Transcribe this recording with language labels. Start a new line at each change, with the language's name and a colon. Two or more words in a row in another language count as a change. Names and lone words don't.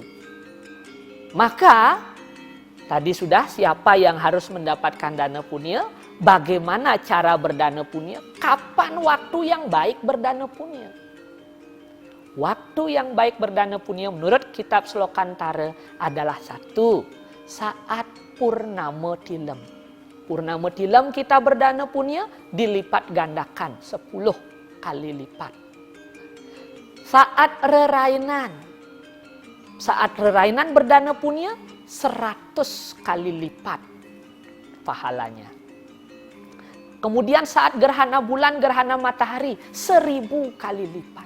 Indonesian: Maka, tadi sudah siapa yang harus mendapatkan dana punya, bagaimana cara berdana punya, kapan waktu yang baik berdana punya. Waktu yang baik berdana punya menurut kitab Slokantara adalah 1. Saat purnama tilem. Purnama tilem kita berdana punya dilipat gandakan 10 kali lipat. Saat rerainan. Saat rerainan berdana punya 100 kali lipat pahalanya. Kemudian saat gerhana bulan, gerhana matahari 1000 kali lipat.